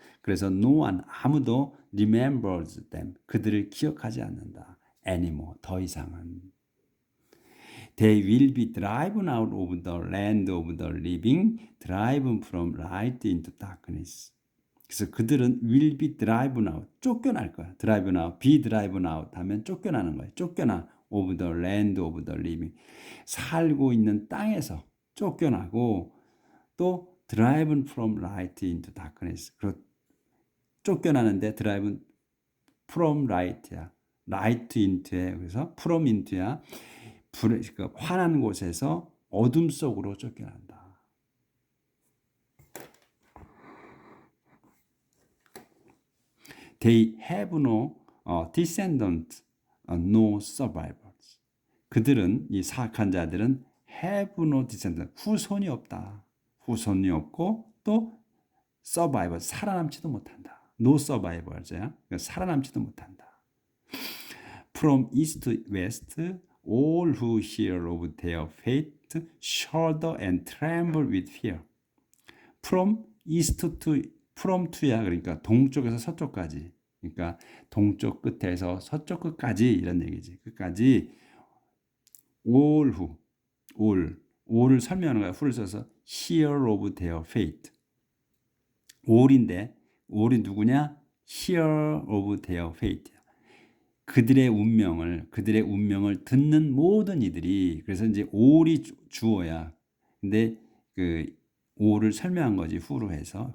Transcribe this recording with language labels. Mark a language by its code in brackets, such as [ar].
[ko] 그래서 [en] no one [ko] 아무도 [en] remembers them [ko] 그들을 기억하지 않는다. [en] anymore [ko] 더 이상은 [en] they will be driven out of the land of the living, driven from light into darkness. [ko] 그래서 그들은 [en] will be driven out, [ko] 쫓겨날 거야. [en] driven out, be driven out [ko] 하면 쫓겨나는 거야. 쫓겨나 [en] of the land of the living. [ko] 살고 있는 땅에서 쫓겨나고 또 [en] driven from light into darkness. [ko] 쫓겨나는데 [en] driven from light [ko] 야. light into에 그래서 from into야. 그러니까 환한 곳에서 어둠 속으로 쫓겨난다. [en] They have no descendants, no survivors. [ko] 그들은 이 사악한 자들은 [en] have no descendants, [ko] 후손이 없다. 후손이 없고 또 survivor, 살아남지도 못한다. [en] No survivors야. [ko] 그러니까 살아남지도 못한다. [en] From east to west, all who hear of their fate shudder and tremble with fear. From east to [ko] from to야 그러니까 동쪽에서 서쪽까지. 그러니까 동쪽 끝에서 서쪽 끝까지 이런 얘기지. 끝까지 [en] all who [ko] all을 설명하는 거야. [en] who를 써서 hear of their fate. [ko] all인데 all이 누구냐? [en] hear of their fate. [ko] 그들의 운명을 듣는 모든 이들이 그래서 이제 all이 주어야. 근데 그 all을 설명한 거지 who로 해서.